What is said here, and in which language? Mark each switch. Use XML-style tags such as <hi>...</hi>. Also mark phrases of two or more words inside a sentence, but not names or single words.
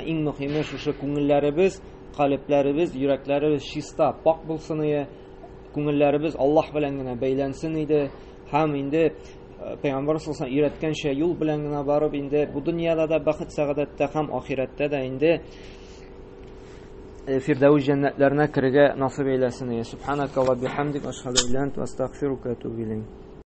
<tt>Иң мөһиме шушы күңелләребез, калыпларыбыз, йөрәкләребез чиста, пак булсын иде, күңелләребез Аллаһ белән генә бәйләнсен иде. Һәм инде Пәйгамбәр</tt> <ar>صلى الله عليه</ar> <tt>өйрәткәнчә юл белән генә барып, инде бу дөньяда да бәхет, сәгадәттә һәм ахирәттә дә инде фирдәүс җәннәтләренә керергә насыйп әйләсен.</tt> <ar>سبحانك وبحمدك، أشهد أن لا إله إلا أنت، أستغفرك وأتوب إليك.</ar>